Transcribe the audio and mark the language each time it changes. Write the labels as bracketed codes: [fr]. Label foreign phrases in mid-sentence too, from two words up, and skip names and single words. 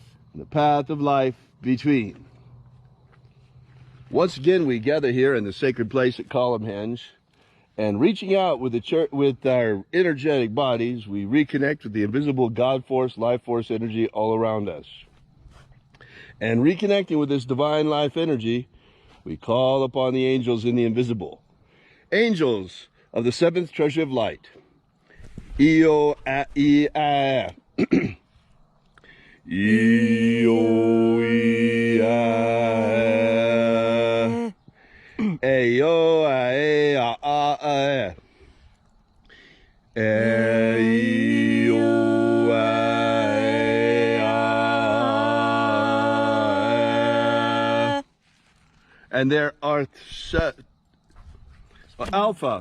[en] The path of life between. Once again, we gather here in the sacred place at Columnhenge, and reaching out with with our energetic bodies, we reconnect with the invisible God force, life force energy all around us. And reconnecting with this divine life energy, we call upon the angels in the invisible. Angels of the seventh treasury of light. E-O-A-E-A. E-O-E-A. E-O-A-E-A. And there are Alpha,